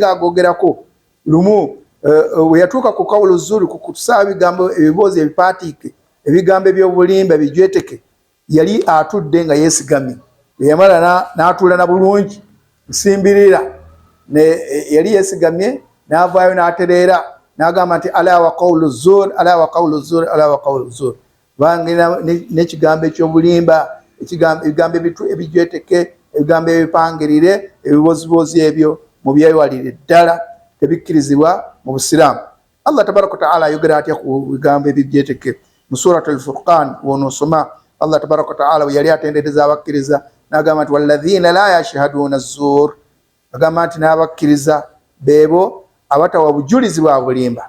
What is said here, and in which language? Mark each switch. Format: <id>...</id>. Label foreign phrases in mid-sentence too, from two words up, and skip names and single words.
<lg>ng'agogerako lumu we yatuuka ku</lg> <ar>قول الزور</ar> <lg>ku kutusaba ebigambo ebiboozi ebipaatiike ebigambo ebyobulimba ebijweteke yali atudde nga yeesigamye yamala n'atuula na bulungi nsimbirira yali yeesigamye n'avaayo n'atereera n'agamba nti</lg> <ar>ألا وقول الزور ألا وقول الزور ألا وقول الزور</ar> <lg>bangina n'ekigambo ekyobulimba ebigambo ebijweteke ebigambo ebipangirire ebiboozibozi ebyo mu byewalire ddala tebikkirizibwa mu busiraamu. Allah</lg> <ar>تبارك وتعالى</ar> <lg>ayogera atya ku bigambo ebijweteke mu surat al-Furqan wonosoma Allah</lg> <ar>تبارك وتعالى</ar> <lg>we yali atendereza abakkiriza n'agamba nti</lg> <ar>والذين لا يشهدون الزور</ar> <lg>agamba nti n'abakkiriza beebo abatawa bujulizi bwa bulimba.</lg>